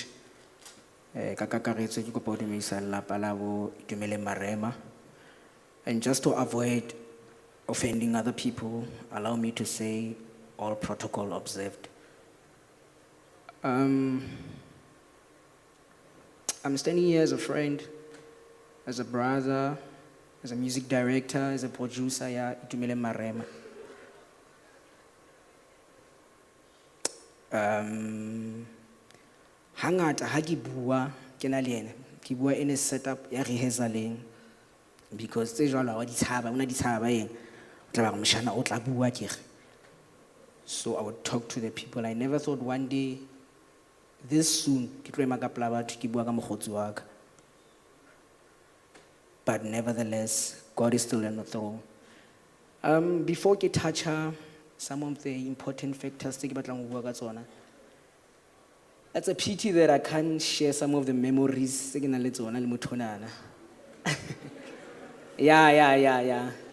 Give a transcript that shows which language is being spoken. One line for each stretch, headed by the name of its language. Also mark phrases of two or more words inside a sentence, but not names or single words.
Southern Sotho: Ka kakaretso ke kopa ho dumedisa lelapa la bo Itumeleng Marema.
English: And just to avoid offending other people, allow me to say all protocol observed. I'm standing here as a friend, as a brother, as a music director, as a producer, yeah, Itumeleng Marema.
Southern Sotho: Hangata ha ke bua ke na le ena, ke bua
English: in a setup
Southern Sotho: ya rehearsaling, because tse jwalo wa di tshaba, una di tshaba eng, o tla ba re moshana o tla bua ke re.
English: So I would talk to the people. I never thought one day this soon
Southern Sotho: ke tlo ema ka pela batho ke bua ka mokgotsi wa ka.
English: But nevertheless, God is still on the throne. Before I touch some of the important factors, it's a pity that I can't share some of the memories. Yeah.